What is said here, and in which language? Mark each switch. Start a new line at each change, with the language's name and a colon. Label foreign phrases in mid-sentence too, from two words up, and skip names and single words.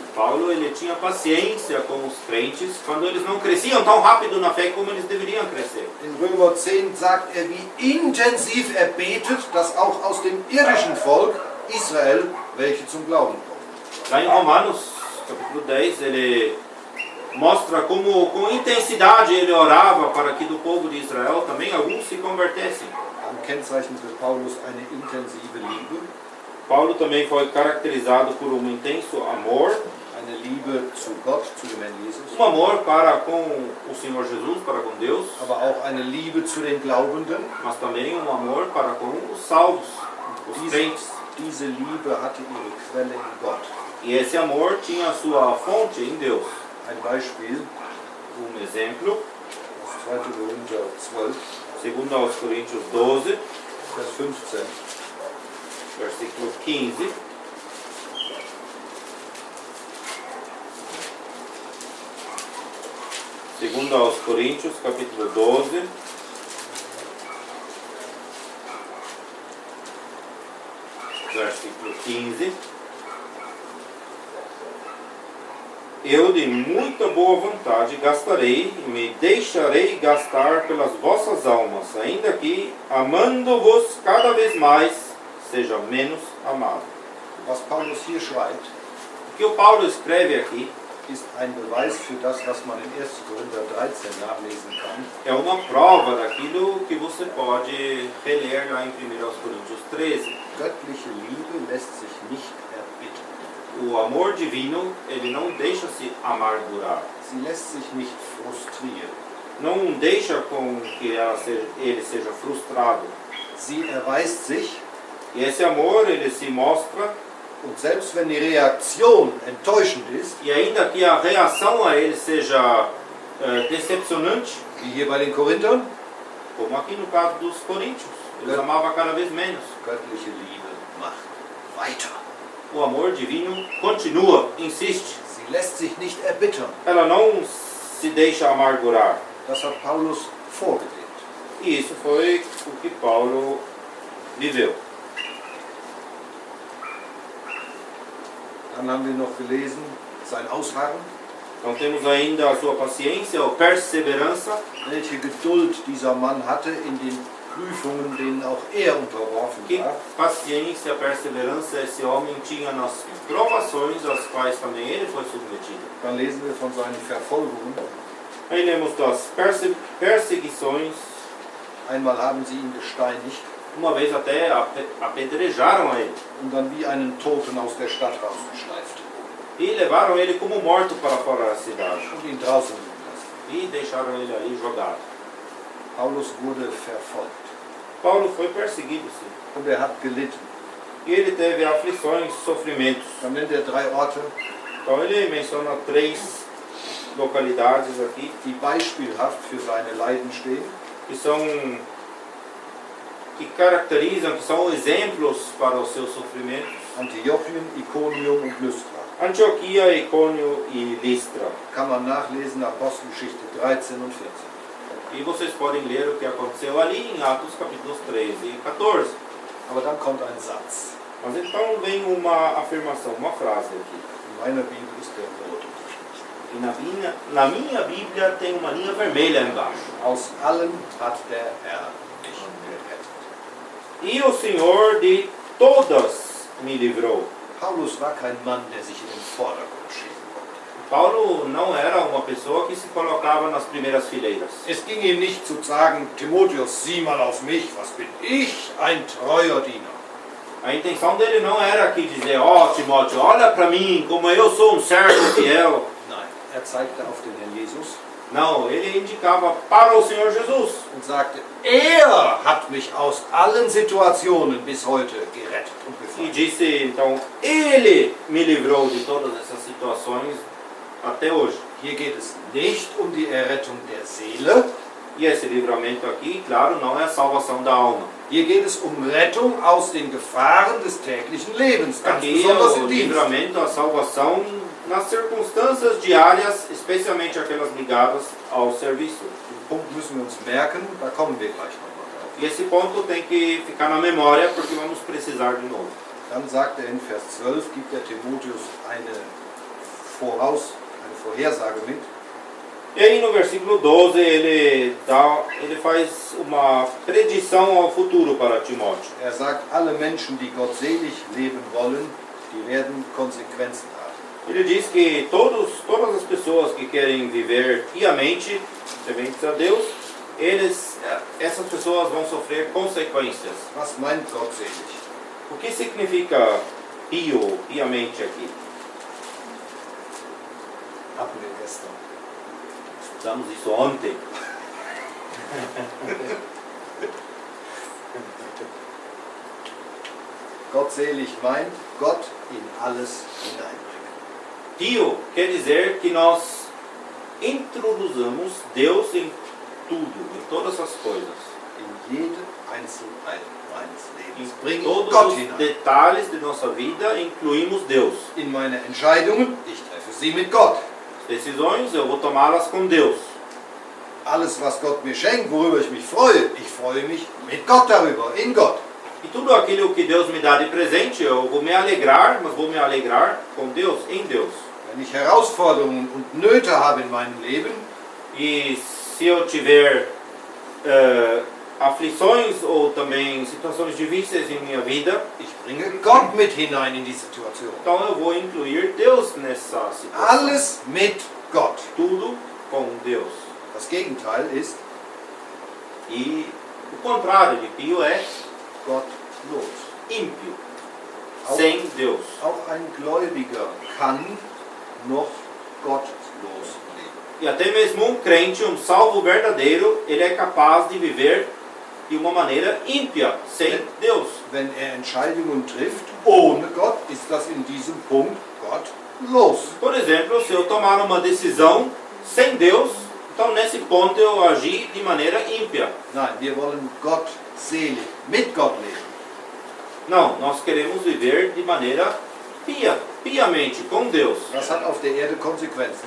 Portuguese: Paulo ele tinha paciência com os crentes quando eles não cresciam tão rápido na fé como eles deveriam crescer.
German: In Römer 10 sagt er, wie intensiv er betet, dass auch aus dem irdischen Volk Israel welche zum Glauben kommen.
Portuguese: Lá em Romanos, capítulo 10, ele mostra como com intensidade ele orava para que do povo de Israel também alguns se convertessem.
German: Dann kennzeichnete Paulus eine intensive Liebe,
Portuguese: Paulo também foi caracterizado por um intenso amor,
German: eine Liebe zu Gott, zu dem Herrn Jesus,
Portuguese: amor para com o Senhor Jesus, para com Deus,
German: aber auch eine Liebe zu den Glaubenden.
Portuguese: mas também amor para com os salvos, os crentes.
German: Diese Liebe hatte ihre Quelle in Gott.
Portuguese: E esse amor tinha a sua fonte em Deus.
German: Ein Beispiel,
Portuguese: Exemplo,
German: aus 2. Korinther 12,
Portuguese: segundo aos Coríntios 12,
German: Vers 15.
Portuguese: versículo 15. Segundo aos Coríntios, capítulo 12, versículo 15. Eu de muita boa vontade gastarei e me deixarei gastar pelas vossas almas, ainda que, amando-vos cada vez mais, seja menos amado.
German: Was Paulus hier schreibt,
Portuguese: O que o Paulo escreve aqui
German: ist ein Beweis für das, was man in 1. Korinther 13 nachlesen kann.
Portuguese: é uma prova daquilo que você pode reler lá em 1 Coríntios 13.
German: Göttliche Liebe lässt sich nicht erbitten.
Portuguese: O amor divino, ele não deixa se amargurar,
German: Sie lässt sich nicht frustrieren.
Portuguese: não deixa com que ele seja frustrado.
German: Sie erweist sich,
Portuguese: E esse amor, ele se mostra,
German: und selbst wenn die Reaktion enttäuschend ist,
Portuguese: e ainda que a reação a ele seja decepcionante,
German: wie hier bei den Korinthern,
Portuguese: como aqui no caso dos coríntios, eles amavam cada vez menos.
German: göttliche Liebe macht weiter.
Portuguese: O amor divino continua, insiste.
German: Sie lässt sich nicht erbittern.
Portuguese: Ela não se deixa amargurar.
German: Das hat Paulus vorgelebt.
Portuguese: E isso foi o que Paulo viveu.
German: Dann haben wir noch gelesen, sein Ausharren,
Portuguese: Então temos ainda a sua paciência, ou perseverança,
German: welche Geduld dieser Mann hatte in den Prüfungen, denen auch er unterworfen
Portuguese: que
German: war.
Portuguese: paciência, perseverança esse homem tinha nas provações às quais também ele foi submetido.
German: Dann lesen wir von seinen Verfolgungen.
Portuguese: Aí lemos das perseguições,
German: Einmal haben sie ihn gesteinigt
Portuguese: uma vez até apedrejaram a ele
German: und dann wie einen Toten aus der Stadt rausgeschleift
Portuguese: e levaram ele como morto para fora da cidade
German: und ihn draußen liegen lassen.
Portuguese: e deixaram ele ali jogado.
German: Paulus wurde verfolgt
Portuguese: Paulo foi perseguido, sim,
German: und er hat gelitten.
Portuguese: e ele teve aflições, sofrimentos.
German: Dann nennt er 3 Orte,
Portuguese: Então ele menciona 3 localidades aqui
German: die beispielhaft für seine Leiden stehen.
Portuguese: que caracterizam, que são exemplos para os seus sofrimentos.
German: Antiochien, Iconium und Lystra.
Portuguese: Antioquia, Icônio e Listra.
German: Kann man nachlesen, Apostelgeschichte 13 und 14.
Portuguese: E vocês podem ler o que aconteceu ali em Atos capítulos 13 e 14.
German: Aber dann kommt ein Satz.
Portuguese: Mas então vem uma afirmação, uma frase aqui.
German: In meiner Bibel ist der rot unterstrichen.
Portuguese: E na minha Bíblia tem uma linha vermelha embaixo.
German: Aus allem hat der Herr mich gerettet.
Portuguese: E o Senhor de todas me livrou.
German: Paulus war kein Mann, der sich in den Vordergrund schieben konnte.
Portuguese: Paulo não era uma pessoa que se colocava nas primeiras fileiras.
German: Es ging ihm nicht zu sagen, Timotheus, sieh mal auf mich, was bin ich, ein treuer Diener.
Portuguese: A intenção dele não era aqui dizer, ó Timóteo, olha para mim, como eu sou um servo fiel.
German: Nein, er zeigte auf den Herrn Jesus
Portuguese: Não, ele indicava para o Senhor Jesus.
German: und sagte, er hat mich aus allen Situationen bis heute gerettet und
Portuguese: E
German: befreit.
Portuguese: disse, então, ele me livrou de todas essas situações até hoje.
German: Hier geht es nicht um die Errettung der Seele,
Portuguese: E esse livramento aqui, claro, não é a salvação da alma.
German: hier geht es um Rettung aus den Gefahren des täglichen Lebens, ganz
Portuguese: Aqui é
German: besonders
Portuguese: o
German: im Dienst.
Portuguese: livramento, a salvação nas circunstâncias diárias, especialmente aquelas ligadas ao serviço.
German: Den Punkt müssen wir uns merken, da kommen wir gleich nochmal drauf.
Portuguese: E esse ponto tem que ficar na memória, porque vamos precisar de novo.
German: Dann sagt er in Vers 12, gibt der Timotheus eine Vorhersage mit.
Portuguese: E aí no versículo 12 ele faz uma predição ao futuro para Timóteo.
German: Er sagt, alle Menschen, die gottselig leben wollen, die werden Konsequenzen haben.
Portuguese: Ele diz que todas as pessoas que querem viver piamente, tementes a Deus, essas pessoas vão sofrer consequências.
German: Was meint gottselig?
Portuguese: O que significa piamente aqui?
German: Hatten wir gestern.
Portuguese: Estudamos isso ontem.
German: Gottselig meint, Gott in alles hineinbringen.
Portuguese: Pio quer dizer que nós introduzamos Deus em tudo, em todas as coisas.
German: In jede Einzelheit meines Lebens.
Portuguese: Em
German: Bringe
Portuguese: todos
German: Gott
Portuguese: os
German: hinein.
Portuguese: detalhes de nossa vida incluímos Deus.
German: In meine Entscheidungen, ich treffe sie mit Gott.
Portuguese: Decisões eu vou tomá-las com Deus.
German: Alles, was Gott mir schenkt, worüber ich freue mich mit Gott darüber, in Gott.
Portuguese: E tudo aquilo que Deus me dá de presente, eu vou me alegrar, mas vou me alegrar com Deus, em Deus.
German: Wenn ich Herausforderungen und Nöte habe in meinem Leben,
Portuguese: E se eu tiver aflições ou também situações difíceis em minha vida,
German: ich bringe Gott mit hinein in die Situation.
Portuguese: então eu vou incluir Deus nessa situação.
German: Alles mit Gott.
Portuguese: Tudo com Deus.
German: Das Gegenteil ist
Portuguese: E o contrário de pio é
German: gottlos.
Portuguese: ímpio,
German: Auch,
Portuguese: sem Deus.
German: auch ein Gläubiger kann noch gottlos leben.
Portuguese: E até mesmo um crente, um salvo verdadeiro, ele é capaz de viver de uma maneira ímpia, sem Deus.
German: Wenn er Entscheidungen trifft ohne Gott, ist das in diesem Punkt gottlos.
Portuguese: Por exemplo, se eu tomar uma decisão sem Deus, então nesse ponto eu agi de maneira ímpia.
German: Nein, wir wollen gottselig, mit Gott leben.
Portuguese: Não, nós queremos viver de maneira piamente, com Deus.
German: Das hat auf der Erde Konsequenzen.